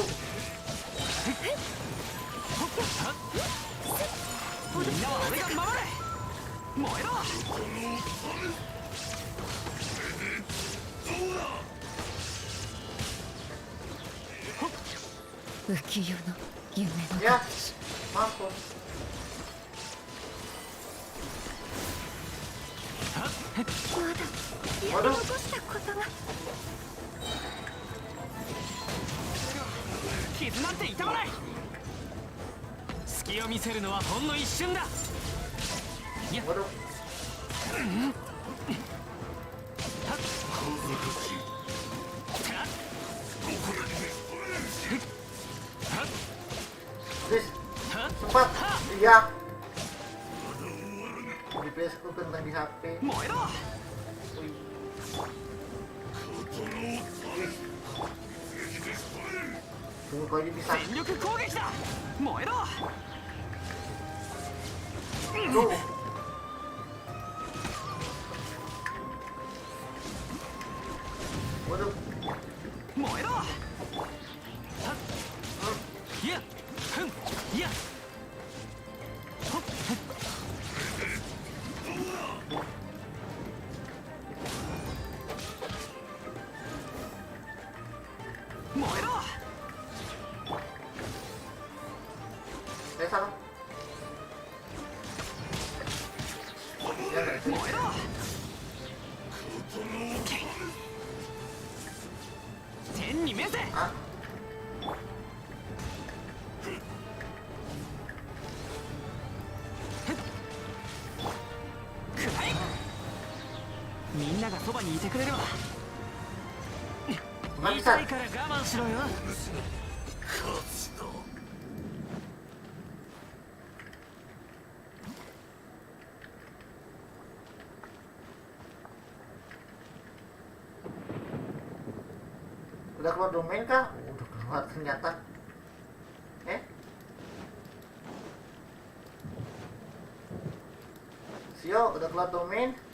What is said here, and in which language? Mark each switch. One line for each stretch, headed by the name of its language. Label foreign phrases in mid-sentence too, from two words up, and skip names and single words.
Japanese: みんなは俺が守れ。燃えろ。浮世の夢の
Indonesian: Ya,
Japanese: 形。
Indonesian: mampus. Waduh.
Japanese: 傷なんて痛まない。隙を見せるのはほんの一瞬だ。やっ
Indonesian: Waduh. Please, cepat. Iya. Di PS ku kentang di HP.
Japanese: 燃えろ。
Indonesian: Tunggu kau aja bisa.
Japanese: 全力攻撃だ。燃えろ。
Indonesian: Tuh. Waduh.
Japanese: 燃えろ。いや、ふん、いや。燃えろ。
Indonesian: Sana. Ya, nggak sih?
Japanese: 燃えろ。天に召せ。 Ah, くらえ。みんながそばにいてくれるわ。
Indonesian: nggak
Japanese: 言い
Indonesian: bisa.
Japanese: たいから我慢しろよ。
Indonesian: Udah keluar domain kah? Udah keluar ternyata. Sio, udah keluar domain?